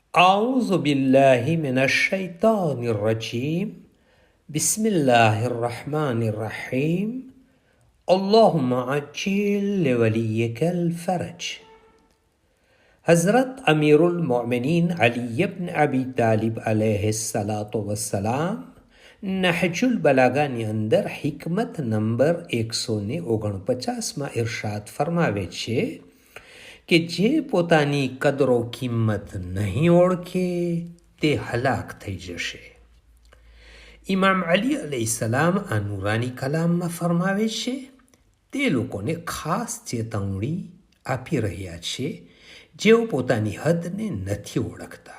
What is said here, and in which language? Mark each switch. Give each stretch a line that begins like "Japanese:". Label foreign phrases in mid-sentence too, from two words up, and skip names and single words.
Arabic: أعوذ بالله من الشيطان الرجيم بسم الله الرحمن الرحيم اللهم عجل لوليك الفرج.
Gujarati: हज़रत अमीरुल मोमिनीन अली इब्न अबी तालिब
Arabic: عليه الصلاة والسلام
Gujarati: નહજુલ બલાગાની અંદર હિકમત નંબર 149માં ઇરશાદ ફરમાવે છે કે જે પોતાની કદરો કિંમત નહીં ઓળખે તે હલાક થઈ જશે. ઇમામ અલી અલૈહિસ્સલામ આ નૂરાની કલામમાં ફરમાવે છે તે લોકોને ખાસ ચેતવણી આપી રહ્યા છે જેઓ પોતાની હદને નથી ઓળખતા.